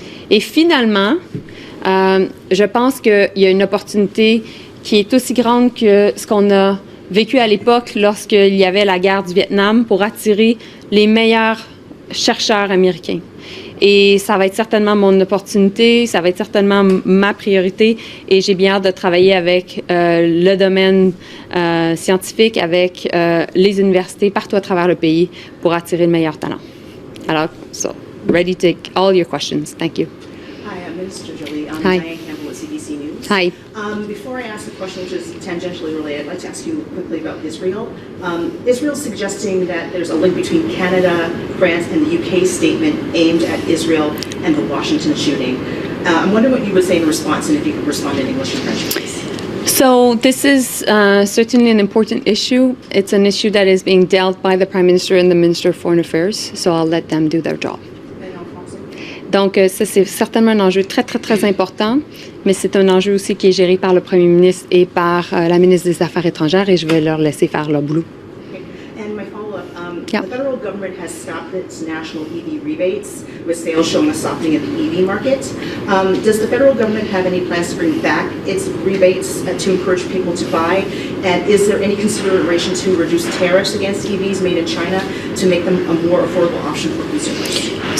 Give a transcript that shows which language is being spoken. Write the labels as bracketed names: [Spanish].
[French] Et finalement, je pense qu'il y a une opportunité qui est aussi grande que ce qu'on a vécu à l'époque lorsqu'il y avait la guerre du Vietnam pour attirer les meilleurs chercheurs américains. Et ça va être certainement mon opportunité, ça va être certainement ma priorité et j'ai bien hâte de travailler avec le domaine scientifique, avec les universités partout à travers le pays pour attirer le meilleur talent. [English] Alors, ready to take all your questions. Thank you. Hi, I'm Minister Jolie. I'm Hi. Diane Campbell at CBC News. Hi. Before I ask a question which is tangentially related, I'd like to ask you quickly about Israel. Israel's suggesting that there's a link between Canada, France, and the UK statement aimed at Israel and the Washington shooting. I'm wondering what you would say in response, and if you could respond in English and French, please. So this is certainly an important issue. It's an issue that is being dealt by the Prime Minister and the Minister of Foreign Affairs, so I'll let them do their job. [French] Donc, ça, c'est certainement un enjeu très, très, très important, mais c'est un enjeu aussi qui est géré par le Premier ministre et par la ministre des Affaires étrangères, et je vais leur laisser faire leur boulot. [English] And my follow-up, Yeah. the federal government has stopped its national EV rebates, with sales showing a softening of the EV market. Does the federal government have any plans to bring back its rebates to encourage people to buy? And is there any consideration to reduce tariffs against EVs made in China to make them a more affordable option for consumers?